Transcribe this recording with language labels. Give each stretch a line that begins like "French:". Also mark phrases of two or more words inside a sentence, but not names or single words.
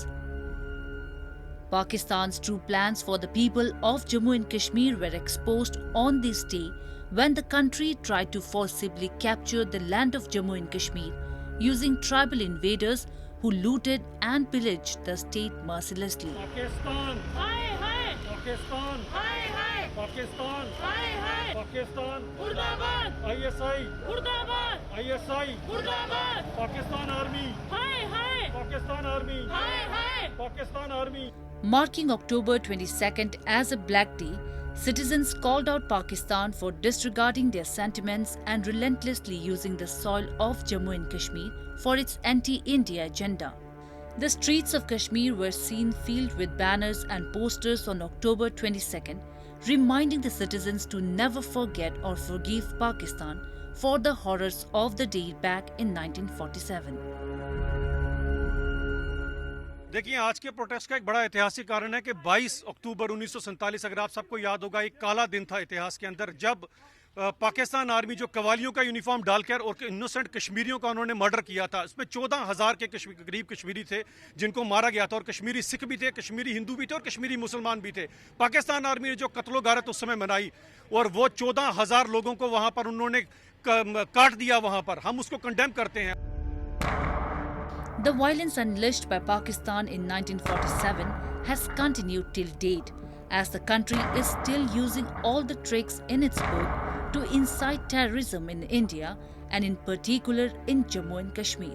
English: Pakistan's true plans for the people of Jammu and Kashmir were exposed on this day when the country tried to forcibly capture the land of Jammu and Kashmir using tribal invaders who looted and pillaged the state mercilessly.
Hindi: Pakistan, hi hi. Pakistan, hi hi. Pakistan, hi hi. Pakistan, Murdabad. ISI, मुर्दाबाद। ISI, मुर्दाबाद. Pakistan Army, hi hi. Pakistan Army, hi hi. Pakistan Army.
English: Marking October 22nd as a Black Day, citizens called out Pakistan for disregarding their sentiments and relentlessly using the soil of Jammu and Kashmir for its anti-India agenda. The streets of Kashmir were seen filled with banners and posters on October 22nd, reminding the citizens to never forget or forgive Pakistan for the horrors of the day back in 1947.
Hindi: देखिए, आज के प्रोटेस्ट का एक बड़ा ऐतिहासिक कारण है कि 22 अक्टूबर 1947, अगर आप सबको याद होगा, एक काला दिन था इतिहास के अंदर, जब पाकिस्तान आर्मी जो कवालियों का यूनिफॉर्म डालकर और इनोसेंट कश्मीरियों का उन्होंने मर्डर किया था। इसमें 14,000 के करीब कश्मीरी थे जिनको मारा गया था, और कश्मीरी सिख भी थे, कश्मीरी हिंदू भी थे और कश्मीरी मुसलमान भी थे। पाकिस्तान आर्मी ने जो कत्लो गारत उस समय मनाई और वो 14,000 लोगों को वहां पर उन्होंने काट दिया, वहां पर हम उसको कंडेम करते हैं।
English: The violence unleashed by Pakistan in 1947 has continued till date, as the country is still using all the tricks in its book to incite terrorism in India and in particular in Jammu and Kashmir.